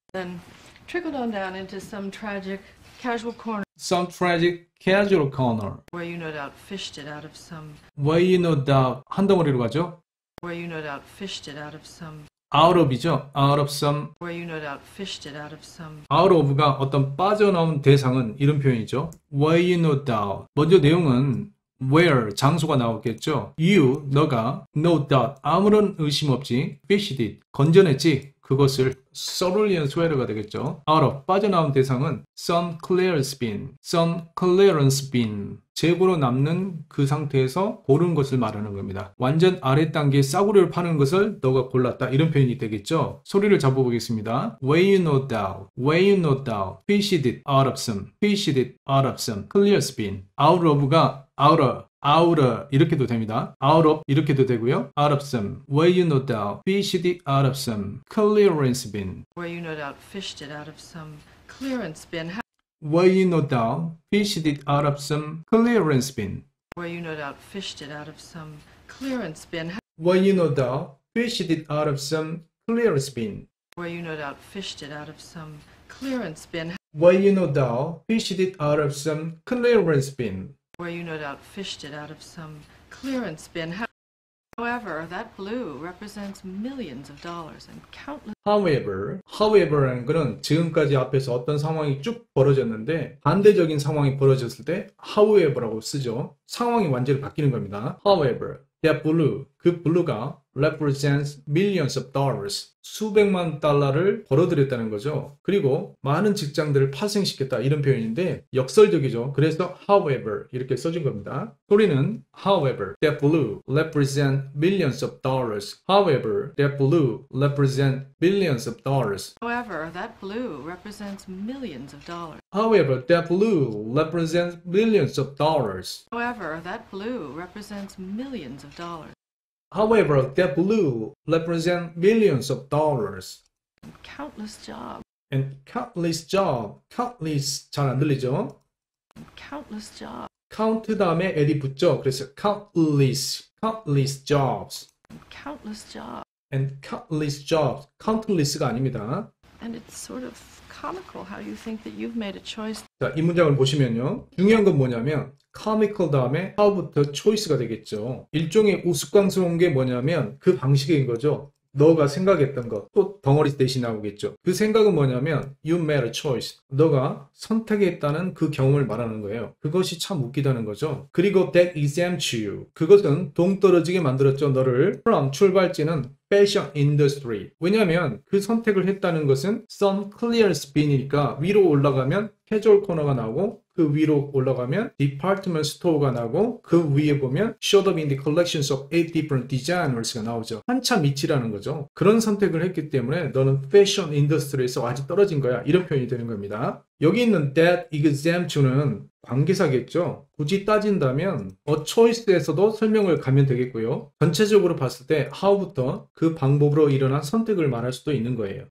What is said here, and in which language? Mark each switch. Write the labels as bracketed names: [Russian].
[English] then trickled on down into some tragic casual corner some tragic casual corner. where you no doubt fished it out of some Where you no doubt [Korean] 한 덩어리로 가죠? [English] where you no doubt fished it out of some out of이죠. out of some. where you no doubt fished it out of some out of [Korean] 가 어떤 빠져나온 대상은 이런 표현이죠. [English] where you no doubt. [Korean] 먼저 내용은 where 장소가 나오겠죠. you 너가 [English] no doubt [Korean] 아무런 의심 없이 [English] fished it [Korean] 건져냈지. 그것을 cerulean sweater가 되겠죠. out of 빠져나온 대상은 [English] some clearance bin, some clearance bin [Korean] 재고로 남는 그 상태에서 고른 것을 말하는 겁니다. 완전 아래 단계의 싸구려를 파는 것을 너가 골랐다 이런 표현이 되겠죠. 소리를 잡아보겠습니다. [English] Where you no doubt, where you no doubt, fished it out of some, fished it out of some clearance bin. [Korean] out of가 outer 이렇게도 됩니다. [English] out of 이렇게도 되고요. out of some, where you no doubt, fished it out of some clearance bin. where you no doubt fished it out of some clearance bin Where you no doubt, fished it out of some clearance bin. where you no doubt fished it out of some clearance bin Where you no doubt, fished it out of some clearance bin. where you no doubt fished it out of some clearance bin Where you no doubt, fished it out of some clearance bin. where you no doubt fished it out of some clearance bin. However, that blue represents millions of dollars and countless [Korean] however라는 것은 지금까지 앞에서 어떤 상황이 쭉 벌어졌는데 반대적인 상황이 벌어졌을 때 however라고 쓰죠. 상황이 완전히 바뀌는 겁니다. [English] However, that blue, [Korean] 그 블루가 [English] represents millions of dollars, [Korean] 수백만 달러를 벌어들였다는 거죠. 그리고 많은 직장들을 파생시켰다 이런 표현인데 역설적이죠. 그래서 however 이렇게 써준 겁니다. [English] 소리는 however, that blue represents millions of dollars. However, that blue represents billions of dollars. However, that blue represents millions of dollars. However, that blue represents millions of dollars. However, that blue represents millions of dollars. However, that blue represents millions of dollars. And countless jobs. And countless job. [Korean] countless 잘 안 들리죠? [English] And countless jobs. [Korean] count 다음에 l이 붙죠. [English] 그래서 countless jobs. And countless jobs. And countless jobs. [Korean] countless가 아닙니다. [English] And it's sort of comical how you think that you've made a choice. [Korean] 자, 이 문장을 보시면요. 중요한 건 뭐냐면 comical 다음에 how부터 choice가 되겠죠. 일종의 우스꽝스러운 게 뭐냐면 그 방식인 거죠. 너가 생각했던 것, 또 덩어리 대신 나오겠죠. 그 생각은 뭐냐면 [English] you made a choice. [Korean] 너가 선택했다는 그 경험을 말하는 거예요. 그것이 참 웃기다는 거죠. [English] 그리고 that exempts you. [Korean] 그것은 동떨어지게 만들었죠. 너를 from 출발지는 [English] fashion industry. [Korean] 왜냐하면 그 선택을 했다는 것은 [English] some clear spin [Korean] 이니까 위로 올라가면 캐주얼 코너가 나오고 그 위로 올라가면 department store가 나오고 그 위에 보면 [English] showed up in the collections of 8 different designers [Korean] 가 나오죠. 한참 밑이라는 거죠. 그런 선택을 했기 때문에 너는 패션 인더스트리에서 아직 떨어진 거야. 이런 표현이 되는 겁니다. 여기 있는 [English] that exempt you [Korean] 는 관계사겠죠. 굳이 따진다면 a choice에서도 설명을 가면 되겠고요. 전체적으로 봤을 때 how부터 그 방법으로 일어난 선택을 말할 수도 있는 거예요.